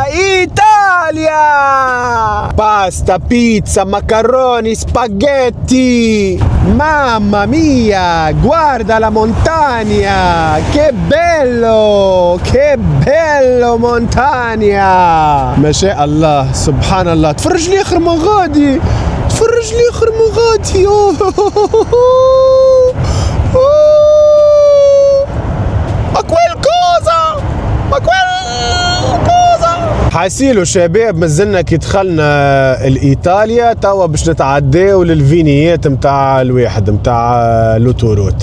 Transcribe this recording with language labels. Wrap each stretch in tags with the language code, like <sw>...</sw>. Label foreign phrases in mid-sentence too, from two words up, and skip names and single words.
<it>Pasta, pizza, macaroni, spaghetti! Mamma mia, guarda la montagna! Che bello montagna!</it> <ar>ما شاء الله سبحان الله. تفرج لي اخر ما غادي حاسيلو شباب مازلنا كي دخلنا الإيطاليا توا باش نتعداو للفينيات متاع الواحد متاع لوتوروت.</ar>